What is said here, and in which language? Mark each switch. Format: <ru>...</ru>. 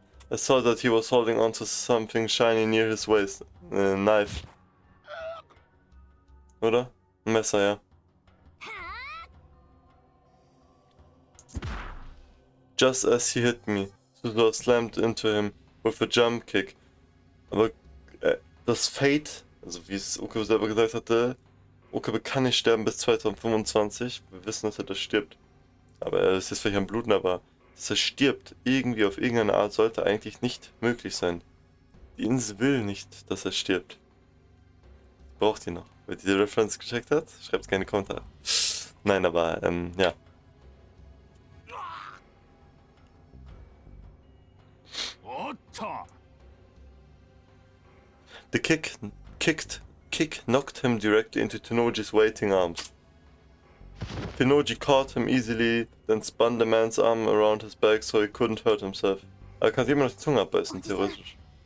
<en>I saw that he was holding onto something shiny near his waist. A knife.</en> <de>Oder? Ein Messer, ja.</de> <en>Just as he hit me, Suzuha slammed into him with a jump kick.</en> <de>Aber das Fate, also wie es Okabe selber gesagt hatte, Okabe kann nicht sterben bis 2025. Wir wissen, dass er das stirbt. Aber er ist jetzt vielleicht am Bluten, aber dass er stirbt, irgendwie auf irgendeine Art, sollte eigentlich nicht möglich sein. Die Insel will nicht, dass er stirbt. Braucht ihn noch. Wer diese Reference gecheckt hat, schreibt es gerne in die Kommentare. Nein, aber, ja.</de> <en>The kick knocked him directly into Tenoji's waiting arms. Tenoji caught him easily, then spun the man's arm around his back so he couldn't hurt himself.</en> <de>Er kann sich immer noch die Zunge abbeißen, theoretisch.</de>